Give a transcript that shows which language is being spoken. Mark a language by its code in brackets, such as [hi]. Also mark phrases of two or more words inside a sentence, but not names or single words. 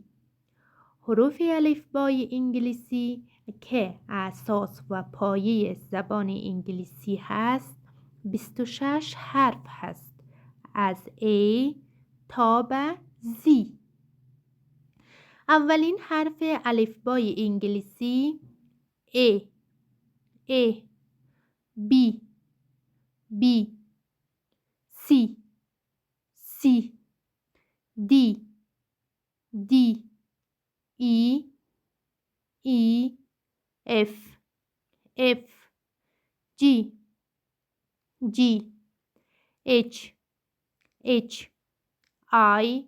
[fa] حروف الفبای انگلیسی که اساس و پایه زبان انگلیسی هست 26 حرف هست، از A تا به Z. اولین حرف الفبای انگلیسی [en] A B B C C D D E E F F G G H H I